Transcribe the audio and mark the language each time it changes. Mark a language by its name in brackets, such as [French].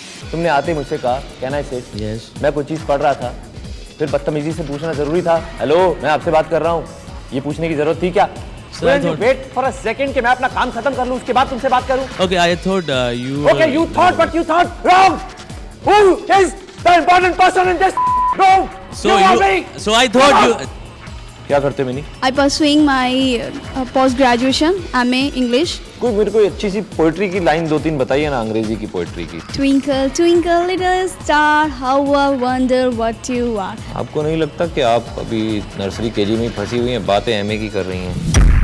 [Hindi] तुमने आते मुझसे कहा [English] Can I sit? Yes. [Hindi] मैं कोई चीज़ पढ़ रहा था, फिर बदतमीजी से पूछना जरूरी था? हेलो, मैं आपसे बात कर रहा हूँ, ये पूछने की जरूरत थी क्या? [English] wait for a second [Hindi] कि मैं अपना काम खत्म कर लूं, उसके बाद तुमसे बात करूं। [English] Okay, I thought you. Okay, you thought, but you thought wrong. Who is the important person in this room? So I thought you. [Hindi] क्या करते हो mini? [English] I pursuing my post graduation MA English. [Hindi] कोई मेरे को अच्छी सी poetry की line 2-3 बताइए ना, अंग्रेजी की पोएट्री की। [English] Twinkle, twinkle, little star, how I wonder what you are. [Hindi] आपको नहीं लगता कि आप अभी नर्सरी केजी में फंसी हुई हैं, बातें एमए की कर रही हैं?